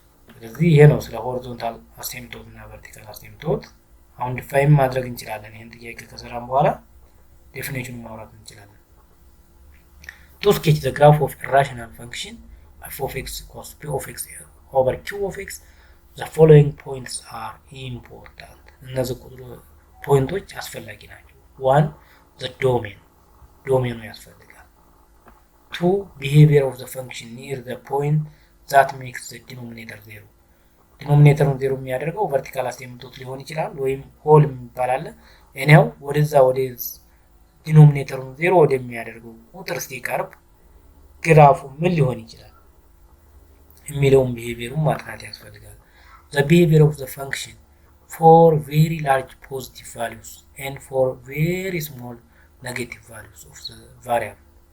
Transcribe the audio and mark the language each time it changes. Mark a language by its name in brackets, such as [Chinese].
[Amharic] ስለዚህ ይሄ ነው ስለ ሆሪዞንታል አሲምፕቶት እና ቨርቲካል አሲምፕቶት። አሁን ዲፋይን ማድረግ እንችላለን። ይሄን ጥያቄ ከሰራን በኋላ ዴፊኒሽኑን ማውራት እንችላለን። [English] To sketch the graph of a rational function f of x equals p of x over q of x, the following points are important. [Amharic] እነዚህ ፖይንቶች አስፈላጊ ናቸው። [English] 1 the domain [Amharic] ዶሜኑ ያስፈልጋል። [English] 2 behavior of the function near the point that makes the denominator 0. [Amharic] ዲኖሚኔተሩን 0 የሚያደርገው ቨርቲካል አሲምፕቶት ሊሆን ይችላል ወይም ሆል የሚባል አለ። እኔው ወደ ዲኖሚኔተሩን 0 ወደሚያደርገው ቁጥር ሲቀርብ ግራፉ ምን ሊሆን ይችላል የሚለውን ቢሄቪየሩን ማጥናት ያስፈልጋል። [English] the behavior of the function for very large positive values and for very small negative values of the variable